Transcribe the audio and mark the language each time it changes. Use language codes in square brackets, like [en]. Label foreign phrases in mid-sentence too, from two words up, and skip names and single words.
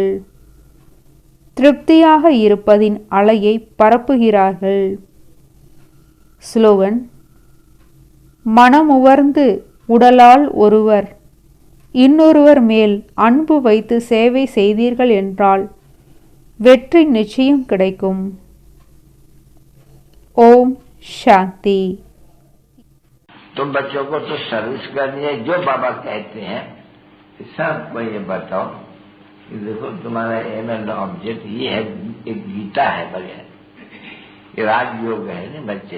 [ta] திருப்தியாக இருப்பதின் அலையை பரப்புகிறார்கள். ஸ்லோகன்: மனமுவர்ந்து உடலால் ஒருவர் இன்னொருவர் மேல் அன்பு வைத்து சேவை செய்தீர்கள் என்றால் வெற்றி நிச்சயம் கிடைக்கும். [hi] ओम शांति। तुम बच्चों को तो सर्विस करनी है, जो बाबा कहते हैं सबको ये बताओ कि देखो तुम्हारा [en] aim and object [hi] ये है, एक गीता है बढ़िया, ये राजयोग है ना बच्चे।